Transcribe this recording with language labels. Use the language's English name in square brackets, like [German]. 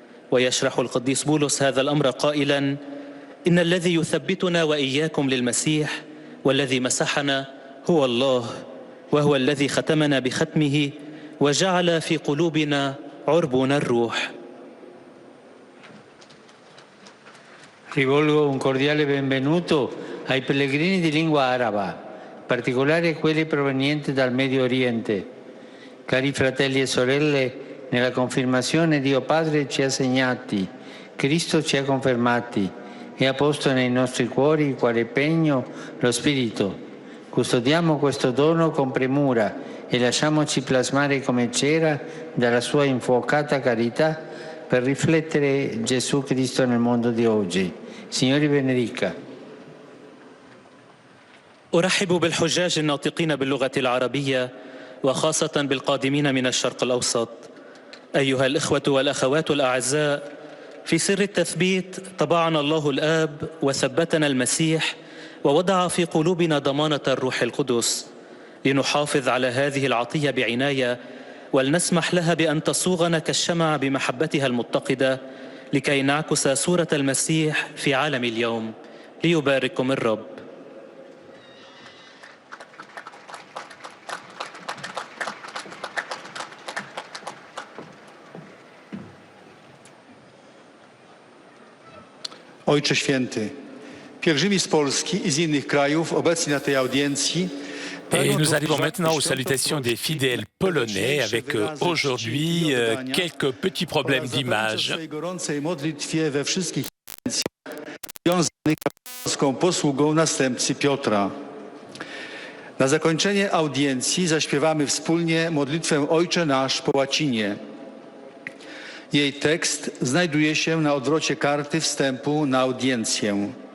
[Arabic] ويشرح القديس بولس هذا الأمر قائلا: إن الذي يثبتنا وإياكم للمسيح والذي مسحنا هو الله، وهو الذي ختمنا بختمه وجعل في قلوبنا عربون الروح. [Italian] Rivolgo un cordiale benvenuto ai pellegrini di lingua araba, in particolare quelli provenienti dal Medio Oriente. Cari fratelli e sorelle, nella confermazione Dio Padre ci ha segnati, Cristo ci ha confermati e ha posto nei nostri cuori quale pegno lo Spirito. Custodiamo questo dono con premura e lasciamoci plasmare come cera dalla sua infuocata carità per riflettere Gesù Cristo nel mondo di oggi. Signori benedica. [Arabic] أرحب بالحجاج الناطقين باللغة العربية، وخاصة بالقادمين من الشرق الأوسط. أيها الإخوة والأخوات الأعزاء، في سر التثبيت طبعنا الله الآب وثبتنا المسيح ووضع في قلوبنا ضمانة الروح القدس، لنحافظ على هذه العطية بعناية ولنسمح لها بأن تصوغنا كالشمع بمحبتها المتقدة لكي نعكس صورة المسيح في عالم اليوم. ليبارككم الرب. [Polish] Ojcze Święty, pielgrzymi z Polski i z innych krajów obecni na tej audiencji. [French] Et nous arrivons maintenant aux salutations des fidèles polonais avec aujourd'hui quelques petits problèmes d'image. [Polish] W gorącej modlitwie we wszystkich związanych z polską posługą następcy Piotra. Na zakończenie audiencji zaśpiewamy wspólnie modlitwę Ojcze Nasz po łacinie. Jej tekst znajduje się na odwrocie karty wstępu na audiencję.